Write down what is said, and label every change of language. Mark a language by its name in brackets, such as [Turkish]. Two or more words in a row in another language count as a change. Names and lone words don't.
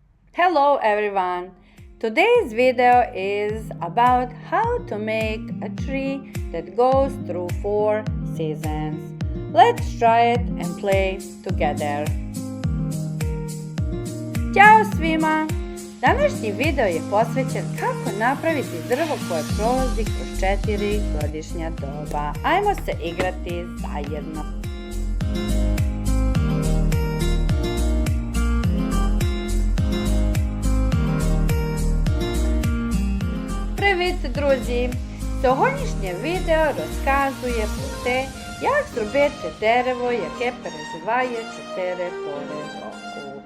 [English] Hello everyone! Today's video is about how to make a tree that goes through 4 seasons. Let's try it and play together. [Croatian] Ćao svima! Današnji video je posvećen kako napraviti drvo koje prolazi kroz 4 godišnja doba. Ajmo se igrati zajedno! [Ukrainian] Привіт, друзі! Сьогоднішнє відео розказує про те, як зробити дерево, яке переживає 4 пори року.